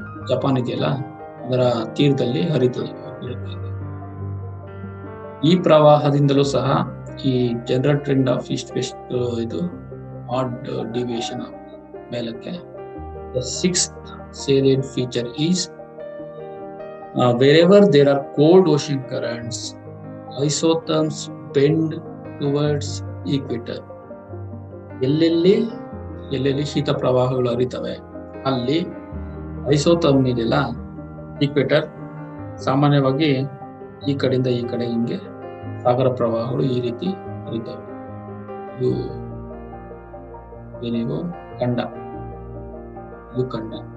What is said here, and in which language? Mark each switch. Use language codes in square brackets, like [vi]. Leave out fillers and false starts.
[kn] Japan ಇದೆಯಲ್ಲ ಅದರ ತೀರದಲ್ಲಿ ಹರಿತದೆ. ಈ ಪ್ರವಾಹದಿಂದಲೂ ಸಹ ಈ [en] general trend of east west ಇದು add deviation [kn] ಮೇಲಕ್ಕೆ. [en] The sixth salient feature is wherever there are cold ocean currents, isotherms bend towards equator. [kn] ಎಲ್ಲೆಲ್ಲಿ ಶೀತ ಪ್ರವಾಹಗಳು ಹರಿತವೆ ಅಲ್ಲಿ ಐಸೋಥರ್ಮ್ ಇದೆಯಲ್ಲ ಈಕ್ವೇಟರ್, ಸಾಮಾನ್ಯವಾಗಿ ಈ ಕಡೆಯಿಂದ ಈ ಕಡೆ ಹಿಂಗೆ ಸಾಗರ ಪ್ರವಾಹಗಳು ಈ ರೀತಿ ಹರಿತವೆ. ಇದು ಏನಿದು ಖಂಡ, ಇದು ಖಂಡ.